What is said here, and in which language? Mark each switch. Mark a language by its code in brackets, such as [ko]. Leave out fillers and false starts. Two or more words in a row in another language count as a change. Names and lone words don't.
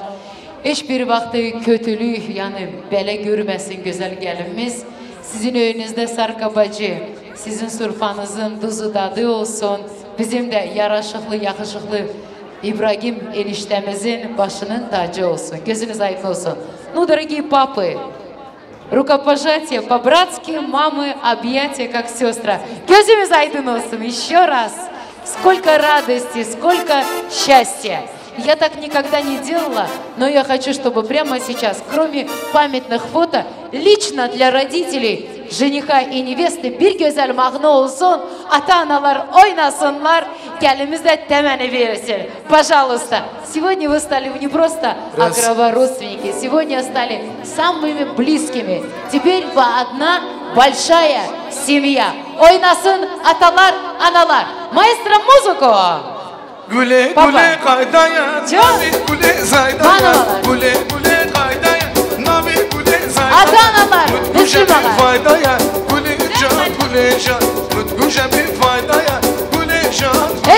[tr] Hiçbir vakti kötülük yani bele görmesin güzel gelinimiz. Sizin önünüzde Sarka bacı, sizin surfanızın tuzu tadı olsun. Bizim de yaraşıklı, yakışıklı İbrahim eniştemizin başının tacı olsun. Gözünüz aydın olsun. [ru] Ну, дорогие папы, рукопожатие по-братски, мамы, объятия, как сестра. [tr] Gözümüz aydın olsun [ru] еще раз. Сколько радости, сколько счастья. Я так никогда не делала, но я хочу, чтобы прямо сейчас, кроме памятных фото, лично для родителей жениха и невесты [tr] bir güzel mağna olsun, ата-аналар oynasınlar, gelimiz de temeni verirsin. [ru] Пожалуйста. Сегодня вы стали не просто родственники, сегодня стали самыми близкими. Теперь вы одна большая семья. [tr] Oynasın atalar, analar. [ru] Маэстро музыку. [tr] Güle güle kaydaya, nabi güle zaydaya. Güle güle kaydaya, nabi güle zaydaya. Ata-analar, Müslüm ağa. Faydaya, güle can, güle can. Mutluca bir faydaya, güle can, güle